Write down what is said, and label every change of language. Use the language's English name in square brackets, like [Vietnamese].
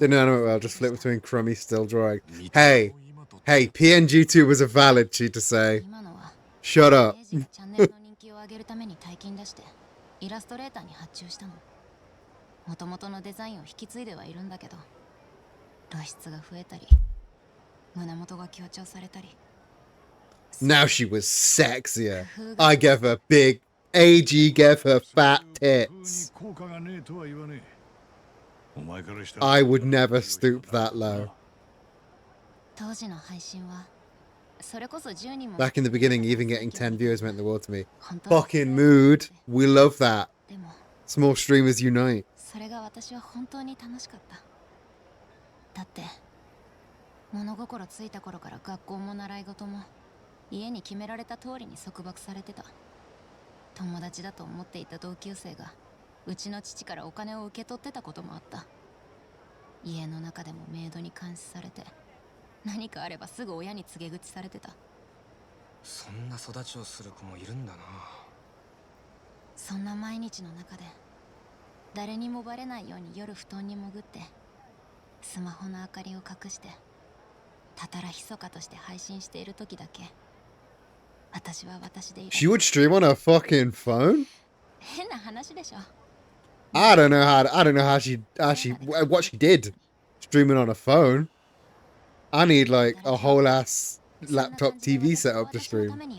[English] The nano I'll just flip between Crummy still drawing. Hey, PNG2 was a valid cheat to say. Shut up. [Japanese] チャンネルの人気を上げるために大金出してイラストレーターに発注したの。元々のデザインを引き継いではいるんだけど、露出が増えたり胸元が強調されたり。 [English] Now she was sexier. I gave her big. AG gave her fat tits. I would never stoop that low. [Japanese] 当時の配信はそれこそ10人も。 [English] Back in the beginning, even getting 10 viewers meant the world to me. Fucking mood. We love that. Small streamers unite. [Japanese] それが私は本当に楽しかった。だって物心ついた頃から学校も習い事も家に決められた通りに束縛されてた。友達だと思っていた同級生がうちの父からお金を受け取ってたこともあった。家の中でもメイドに監視されて、何かあればすぐ親に告げ口されてた。そんな育ちをする子もいるんだな。そんな毎日の中で誰にもバレないように夜布団に潜ってスマホの明かりを隠してたたら密かとして配信している時だけ私は私でいる。 [English] She would stream on her fucking phone? [Japanese] 変な話でしょ。 [English] I don't know how she what she did streaming on a phone. I need like a whole ass laptop TV setup to stream.